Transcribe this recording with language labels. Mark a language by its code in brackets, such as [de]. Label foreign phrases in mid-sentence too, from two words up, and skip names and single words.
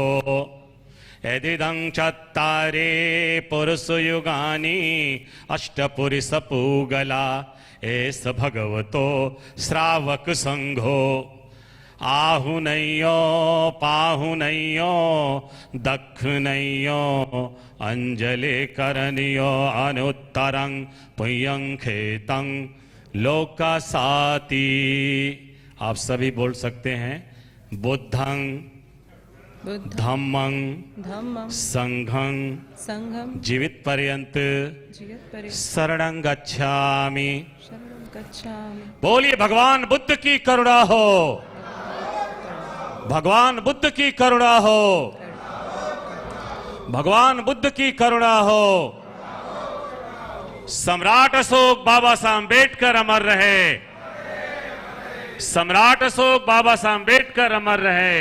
[pi] यदिदं चत्तारे पुरुषयुगानि अष्टपुरुषपूगला एष भगवतो श्रावक संघो आहुनय्यो पाहुनय्यो दक्षिणय्यो अंजलि करनियो अनुत्तरं पुयं खेतं लोकासाति। [hi] आप सभी बोल सकते हैं [pi] बुद्धं धम्मं संघं जीवित पर्यंत शरणं गच्छामि। [hi] बोलिए भगवान बुद्ध की करुणा हो, भगवान बुद्ध की करुणा हो, भगवान बुद्ध की करुणा हो। सम्राट अशोक बाबा साहब अम्बेडकर अमर रहे, सम्राट अशोक बाबा साहब अम्बेडकर अमर रहे।